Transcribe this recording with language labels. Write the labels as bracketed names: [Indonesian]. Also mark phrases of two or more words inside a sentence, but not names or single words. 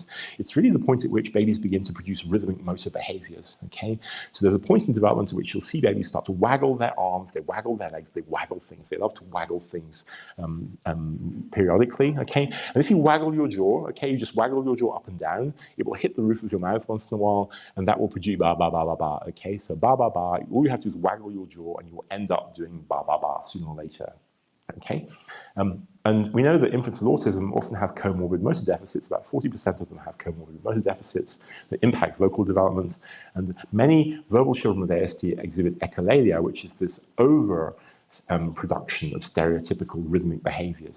[English] It's really the point at which babies begin to produce rhythmic motor behaviors, okay? So there's a point in development at which you'll see babies start to waggle their arms, they waggle their legs, they waggle things. They love to waggle things periodically, okay? And if you waggle your jaw, okay, you just waggle your jaw up and down, it will hit the roof of your mouth once in a while, and that will produce ba, ba, ba, ba, ba, okay? So ba, ba, ba, all you have to do is waggle your jaw, and you will end up doing ba, ba, ba sooner or later. Okay, and we know that infants with autism often have comorbid motor deficits. About 40% of them have comorbid motor deficits that impact vocal development. And many verbal children with ASD exhibit echolalia, which is this production of stereotypical rhythmic behaviors.